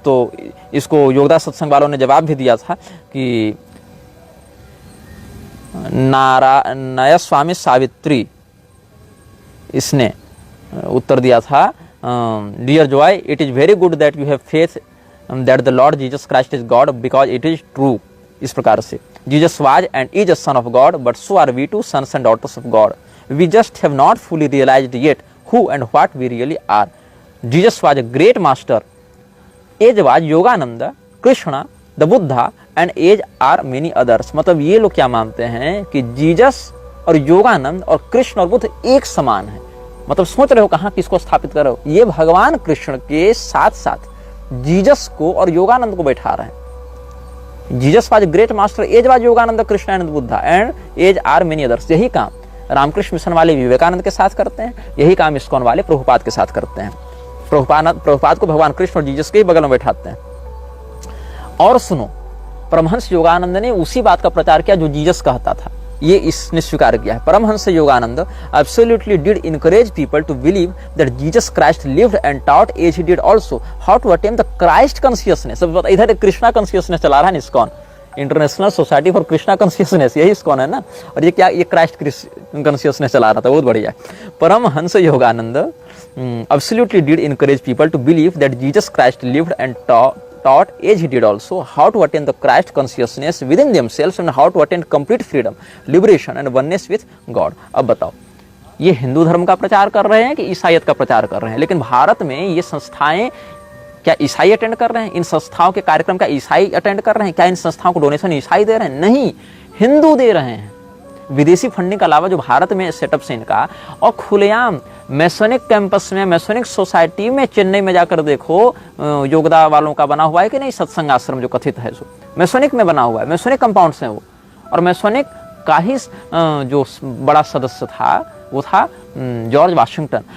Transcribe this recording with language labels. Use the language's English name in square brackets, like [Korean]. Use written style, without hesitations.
[Hindi] तो इसको योगदास सत्संग वालों ने जवाब भी दिया था [English] कि नारायण स्वामी सावित्री, इसने उत्तर दिया था, dear Joy, it is very good that you have faith that the Lord Jesus Christ is God because it is true, [Hindi] इस प्रकार से [English] Jesus was and is a son of God but so are we too sons and daughters of God, we just have not fully realized yet who and what we really are. Jesus was a great master, as was Yogananda, Krishna, the Buddha and as are many others. [Hindi] मतलब ये लोग क्या मानते हैं कि Jesus और योगानंद और कृष्ण और बुद्ध एक समान है। मतलब सोच रहे हो कहाँ किसको स्थापित कर रहे हो, ये भगवान कृष्ण के साथ साथ जीसस को और योगानंद को बैठा रहे हैं। [English] Jesus was a great master, as was Yogananda, Krishna and Buddha and as are many others. [Hindi] यही काम रामकृष्ण मिशन वाले विवेकानंद के साथ करते हैं, यही काम इस्कॉन वाले प्रभुपाद के साथ करते हैं। प्रभुपाद को भगवान कृष्ण और जीसस के ही बगल में बैठाते हैं। और सुनो, परमहंस योगानंद ने उसी बात का प्रचार किया जो जीसस कहता था, ये इसने स्वीकार किया है। [English] Paramahansa Yogananda absolutely did encourage people to believe that Jesus Christ lived and taught as he did also how to attain the Christ consciousness. [Hindi] इधर कृष्णा कॉन्शियसनेस चला रहा है ISKCON, international society for Krishna consciousness, यही इस्कॉन है ना, और ये क्या, ये क्राइस्ट कॉन्शियसनेस चला रहा था, बहुत बढ़िया। [English] Paramahansa Yogananda absolutely did encourage people to believe that Jesus Christ lived and taught as he did also how to attain the Christ consciousness within themselves and how to attain complete freedom, liberation and oneness with God। [Hindi] अब बताओ, ये हिंदू धर्म का प्रचार कर रहे हैं कि ईसाईयत का प्रचार कर रहे हैं? लेकिन भारत में ये संस्थाएं क्या ईसाई अटेंड कर रहे हैं? इन संस्थाओं के कार्यक्रम का ईसाई अटेंड कर रहे हैं? क्या इन संस्थाओं को डोनेशन ईसाई दे रहे हैं? नहीं, हिंदू दे रहे हैं। विदेशी फंडिंग के अलावा जो भारत में सेटअप से इनका, और खुलेआम मैसोनिक कैंपस में, मैसोनिक सोसाइटी में, चेन्नई में जाकर देखो, योगदा वालों का बना हुआ है कि नहीं सत्संग आश्रम जो कथित है, सो मैसोनिक में बना हुआ है, मैसोनिक कंपाउंड से वो, और मैसोनिक का ही जो बड़ा सदस्य था वो था जॉर्ज वाशिंगटन।